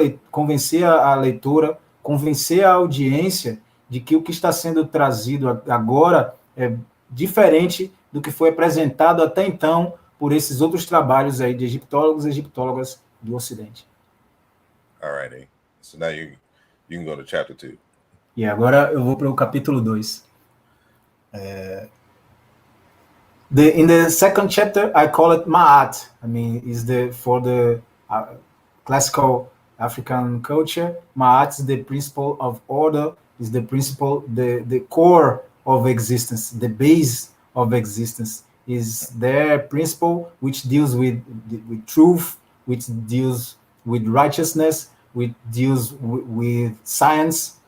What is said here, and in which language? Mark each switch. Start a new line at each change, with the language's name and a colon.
Portuguese: convencer a leitora, convencer a audiência de que o que está sendo trazido agora é diferente do que foi apresentado até então por esses outros trabalhos aí de egiptólogos e egiptólogas do Ocidente.
English: All right. So now you can go to chapter 2.
Portuguese: E agora eu vou para o capítulo 2.
English: In the second chapter, I call it Ma'at. I mean, for the classical African culture, Ma'at is the principle of order, is the principle, the core of existence, the base of existence, is their principle which deals with truth, which deals with righteousness, which deals with science.